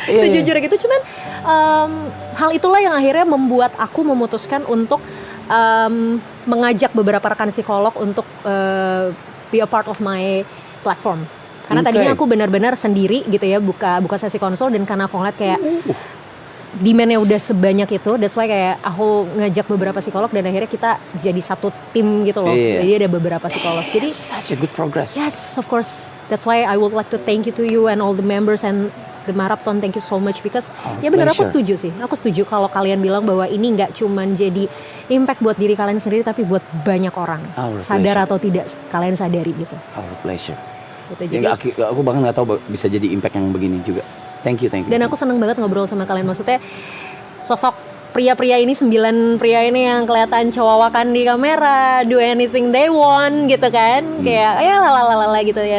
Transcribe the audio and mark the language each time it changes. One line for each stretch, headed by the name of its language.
Indonesian: Sejujurnya gitu, cuman hal itulah yang akhirnya membuat aku memutuskan untuk mengajak beberapa rekan psikolog untuk
English: be a part of my platform.
Indonesian: Karena tadinya aku benar-benar sendiri gitu ya, buka sesi konsul, dan karena aku ngeliat kayak demand-nya udah sebanyak itu,
English: that's why
Indonesian: kayak aku ngajak beberapa psikolog dan akhirnya kita jadi satu tim gitu loh. Jadi ada beberapa psikolog. Jadi
English: such a good progress. Yes, of course. That's why I would like to thank you to you and all the members and the marathon. Thank you so much because
Indonesian: ya benar, aku setuju sih. Aku setuju kalau kalian bilang bahwa ini nggak cuman jadi impact buat diri kalian sendiri, tapi buat banyak orang. Sadar atau tidak kalian sadari gitu.
English: Our pleasure.
Indonesian: Gitu, jadi aku bahkan nggak tahu bisa jadi impact yang begini juga.
English: Thank you.
Indonesian: Dan aku senang banget ngobrol sama kalian. Maksudnya sosok pria-pria ini, 9 pria ini yang kelihatan cowawakan di kamera,
English: do anything they want
Indonesian: gitu kan, kayak ya lalala gitu ya.